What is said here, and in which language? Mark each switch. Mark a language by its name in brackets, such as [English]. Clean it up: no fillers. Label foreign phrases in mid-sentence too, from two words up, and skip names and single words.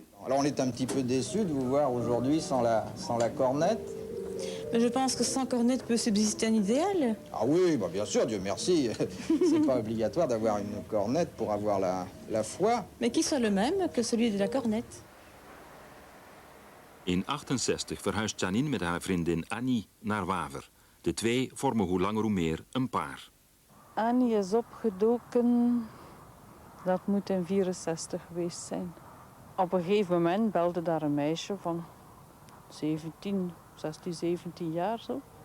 [French] Alors on est un petit peu déçus de vous voir aujourd'hui sans la cornette. Mais je pense que sans cornette peut subsister un idéal. Ah oui, bah bien sûr, Dieu merci. C'est pas obligatoire d'avoir une cornette pour avoir la foi. Mais qui soit le même que celui de la cornette. [Dutch] In 1968 verhuist Janine met haar vriendin Annie naar Waver. De twee vormen hoe langer hoe meer een paar. Annie is opgedoken, dat moet in 1964 geweest zijn. Op een gegeven moment belde daar een meisje van 16, 17 jaar zo.